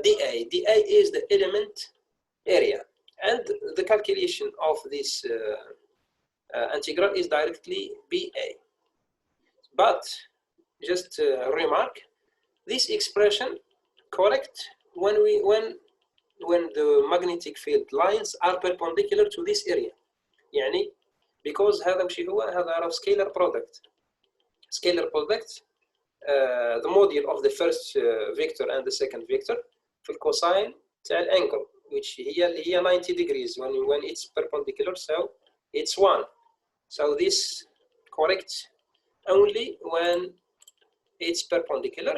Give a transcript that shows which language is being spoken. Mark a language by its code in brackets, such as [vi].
[en] dA is the element area, and the calculation of this integral is directly BA. But just remark, this expression correct when the magnetic field lines are perpendicular to this area. [ar] يعني because هذا وش هو؟ هذا scalar product. [en] Scalar product the module of the first vector and the second vector [ar] في الcosine تاع الانجل [en] which هي 90 degrees when it's perpendicular, so it's 1. So this correct only when it's perpendicular.